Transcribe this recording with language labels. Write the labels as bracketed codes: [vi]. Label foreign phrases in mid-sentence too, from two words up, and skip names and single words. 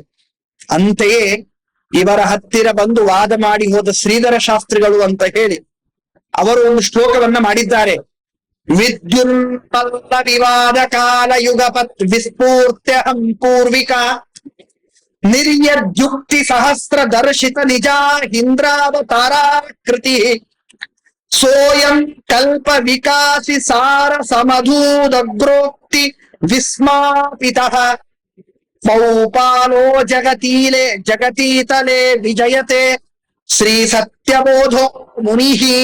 [kn] ಅಂತೆಯೇ ಇವರ ಹತ್ತಿರ ಬಂದು ವಾದ ಮಾಡಿ ಹೋದ ಶ್ರೀಧರ ಶಾಸ್ತ್ರಿಗಳು ಅಂತ ಹೇಳಿ ಅವರು ಒಂದು ಶ್ಲೋಕವನ್ನ ಮಾಡಿದ್ದಾರೆ. [sa] ವಿದ್ಯುನ್ಪಲ್ಲ ವಿವಾದ ಕಾಲ ಯುಗಪತ್ ವಿಸ್ಫೂರ್ತ್ಯಹಂ ಪೂರ್ವಿಕಾ ನಿರ್ಯದ್ಯುಕ್ತಿ ಸಹಸ್ರ ದರ್ಶಿತ ನಿಜ ಇಂದ್ರಾವತಾರಾಕೃತಿ ಸೋಯಂ ಕಲ್ಪ ವಿಕಾಸಿ ಸಾರ ಸಮಧೂದಗ್ರೋಕ್ತಿ ವಿಸ್ಮಾಪಿತಃ ಮೌಪಾಲೋ ಜಗತೀತಲೆ ವಿಜಯತೆ ಶ್ರೀ ಸತ್ಯಬೋಧೋ ಮುನಿಃ